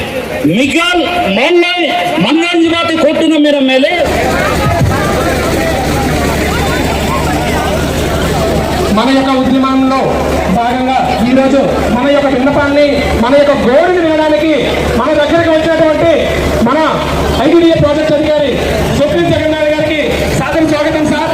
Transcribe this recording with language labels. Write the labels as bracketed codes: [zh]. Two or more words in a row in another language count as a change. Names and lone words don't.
[te] मिगल मोल्ले मन्नांजी बाती कोर्ट न मेरे मेले మన యొక్క ఉద్యమంలో భాగంగా ఈ రోజు మన యొక్క విన్నపాన్ని మన యొక్క గోడుని వినడానికి మన దగ్గరికి వచ్చినటువంటి మన ఐడిడిఏ ప్రాజెక్ట్ అధికారి సుప్రీం జగన్నాథ్ గారికి సాదర స్వాగతం సార్.